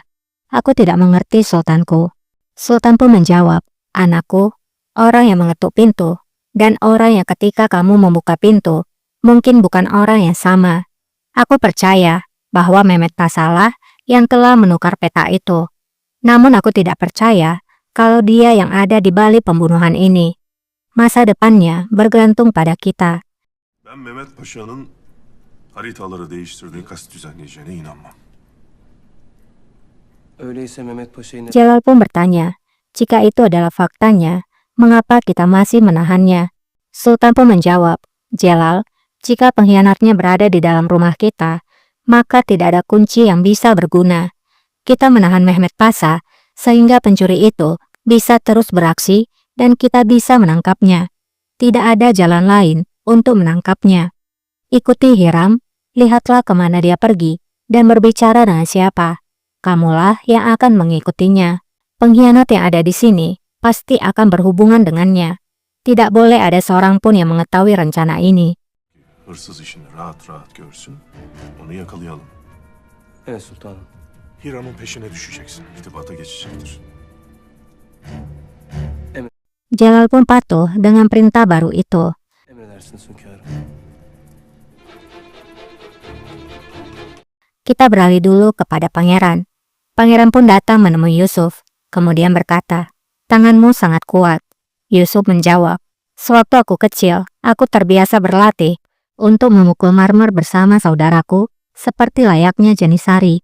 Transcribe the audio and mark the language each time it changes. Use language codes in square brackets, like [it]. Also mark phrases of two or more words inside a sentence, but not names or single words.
[id] Aku tidak mengerti, Sultanku." Sultan pun menjawab, "Anakku, orang yang mengetuk pintu, dan orang yang ketika kamu membuka pintu, mungkin bukan orang yang sama. Aku percaya bahwa Mehmet Pasha lah yang telah menukar peta itu. Namun aku tidak percaya kalau dia yang ada di balik pembunuhan ini. Masa depannya bergantung pada kita." [tr] Ben Mehmet Paşa'nın haritaları değiştirdiği kast düzenleyeceğine inanmam. Öyleyse Mehmet Paşa'yı [id] Celal pun bertanya, "Jika itu adalah faktanya, mengapa kita masih menahannya?" Sultan pun menjawab, "Celal, jika pengkhianatnya berada di dalam rumah kita, maka tidak ada kunci yang bisa berguna. Kita menahan Mehmet Pasha sehingga pencuri itu bisa terus beraksi dan kita bisa menangkapnya. Tidak ada jalan lain untuk menangkapnya. Ikuti Hiram, lihatlah kemana dia pergi, dan berbicara dengan siapa. Kamulah yang akan mengikutinya. Pengkhianat yang ada di sini pasti akan berhubungan dengannya. Tidak boleh ada seorang pun yang mengetahui rencana ini." [tr] Hırsız işini rahat rahat görsün, onu yakalayalım. Evet sultanım. Hiram'ın peşine düşeceksin, irtibata geçecektir. [id] Celal pun patuh dengan perintah baru itu. [tr] Emredersiniz hünkârım. [id] Kita beralih dulu kepada pangeran. Pangeran pun datang menemui Yusuf, kemudian berkata, "Tanganmu sangat kuat." Yusuf menjawab, "Sewaktu aku kecil, aku terbiasa berlatih untuk memukul marmer bersama saudaraku, seperti layaknya Janisari."